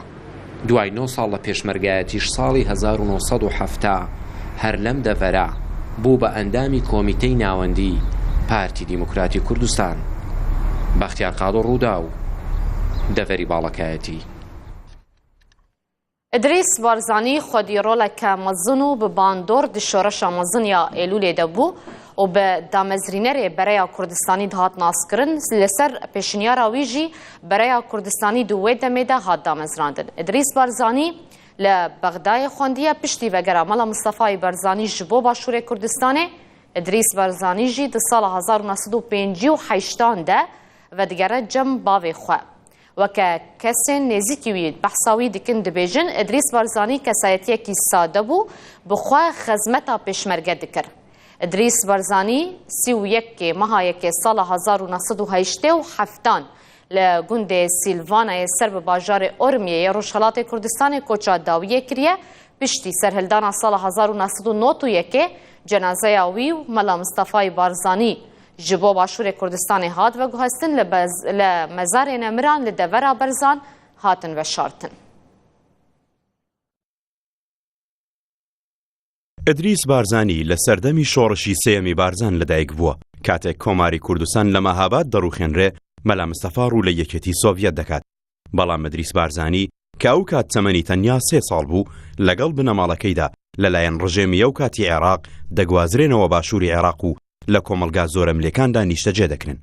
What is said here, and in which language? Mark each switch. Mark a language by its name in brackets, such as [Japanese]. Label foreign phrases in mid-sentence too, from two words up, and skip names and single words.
[Central Kurdish] دوای 9 ساڵ لە پێشمەرگایەتیش ساڵی 1970 هەر لەم دەڤەرە بوو بە ئەندامی کۆمیتەی ناوەندی پارتی دیموکراتی کوردستان. بەختیار قادۆ ڕوودا و دەڤەری باڵەکایەتی. [Kurdish] ئیدریس بارزانی خودی ڕۆڵێکە مەزن و bi bandor di şoreşa meziniya Eylûlê de bû û bi damezrînerê Bereya Kurdistanî dihat naskirin li ser pêşniyara wî jî Bereya Kurdistanî di wê demê de hat damezrandin. İdris Barzanî li Bexdayê xwendiye piştî vegera mala Mustafayê Barzanî ji bo Başûrê Kurdistanê. İdris Barzanî jî di sala 1958 de vedigere cem bavê xwe. وەکە کەسێن نێزیکی وی بەحسا وی dikin dibêjin İdris Barzanî kesayetiyekî sade bû bi xwe xezmeta pêşmerge dikir. İdris Barzanî 31 meha yekê sala 1987 li gundê Sîlvanayê ser bi bajarê Ormiyê Rojhilatê Kurdistanê koça Dawiyê kiriye piştî serhildana sala 1991 cenazeya wî û mela Mustafayê Barzanî ji bo Başûrê Kurdistanê hat veguhestin li mezarên emiran li devera Berzan hatin veşartin. [Central Kurdish] ئیدریس بارزانی لە سەردەمی شۆڕشی سێمی بارزان لەدایک بووە کاتێک کۆماری کوردستان لە مەهاباد دەڕوخێنرێ مەلا مستەفا ڕوو لە یەکێتی سۆڤیەت دەکات. بەڵام ئیدریس بارزانی کە ئەو کات چەمەنی تەنیا 3 ساڵ بوو لەگەڵ بنەماڵەکەیدا لەلایەن ڕژێمیە و کاتی عێراق دەگوازرێنەوە باشووری عێراق و لە کۆمەلگا زۆرە ملێکاندا نیشتەجێ دەکرن.